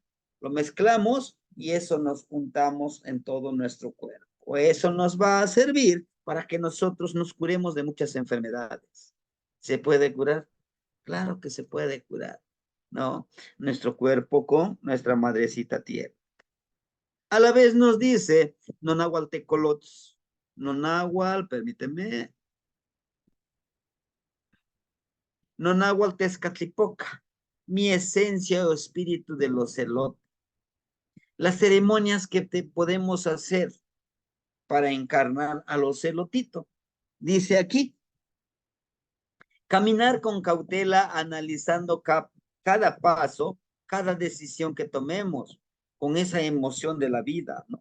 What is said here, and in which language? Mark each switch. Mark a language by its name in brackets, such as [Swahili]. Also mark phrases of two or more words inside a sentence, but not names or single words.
[Spanish] Lo mezclamos y eso nos juntamos en todo nuestro cuerpo. Eso nos va a servir para que nosotros nos curemos de muchas enfermedades. ¿Se puede curar? Claro que se puede curar, ¿no? Nuestro cuerpo con nuestra madrecita tierra. A la vez nos dice, [Nahuatl languages] nonahual tecolots, nonahual, permíteme, nonahual tezcatlipoca, [Spanish] mi esencia o espíritu de los celotes. Las ceremonias que te podemos hacer para encarnar a los celotitos. Dice aquí, caminar con cautela, analizando cada paso, cada decisión que tomemos, con esa emoción de la vida, ¿no?